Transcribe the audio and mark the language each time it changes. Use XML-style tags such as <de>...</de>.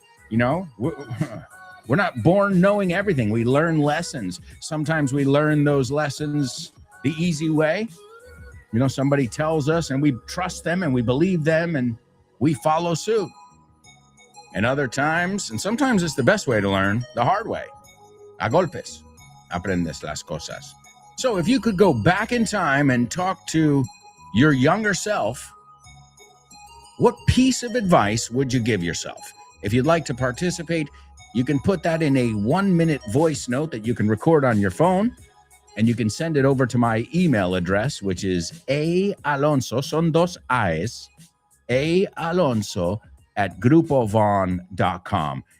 <en>You know, we're not born knowing everything. We learn lessons. Sometimes we learn those lessons the easy way. You know, somebody tells us and we trust them and we believe them and we follow suit. And other times, and sometimes it's the best way to learn, the hard way.</en> <es>A golpes aprendes las cosas.</es> <en>So if you could go back in time and talk to your younger self, what piece of advice would you give yourself? If you'd like to participate, you can put that in a 1-minute voice note that you can record on your phone, and you can send it over to my email address, which is alonso,</en> <es>son dos A's,</es> <en>alonso@grupovon.com.</en>